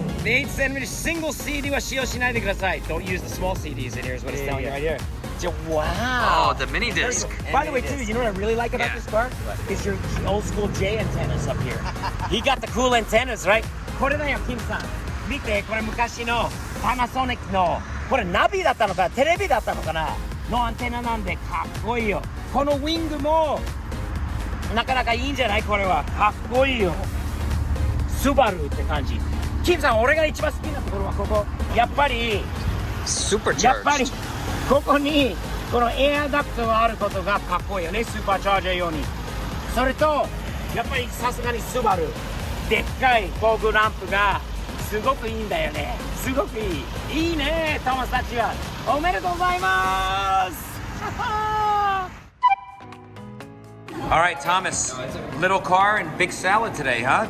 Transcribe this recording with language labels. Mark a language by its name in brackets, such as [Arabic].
[Japanese] The 8cm single CD は使用しないでください. [English] Don't use the small CDs in here is what he's telling you right here. Wow. Oh, the mini disc. By the way, too, you know what I really like about Yeah. this car? Is your old school J antennas up here. He got the cool antennas, right? [Japanese] これだよ、キムさん。見て、これ昔のパナソニックの、これナビだったのか、テレビだったのかなのアンテナなんでかっこいいよ。このウィングもなかなかいいんじゃないこれは。かっこいいよ。スバルって感じ。キムさん、俺が一番好きなところはここ。やっぱり [English] Supercharged. [Japanese] やっぱりここにこのエアダクトがあることがかっこいいよね、スーパーチャージャー用に。それとやっぱりさすがにスバルでっかいフォーグランプがすごくいいんだよね。すごくいい。いいね、トマスたちは。おめでとうございます。 [English] All right, Thomas. Little car and big salad today, huh?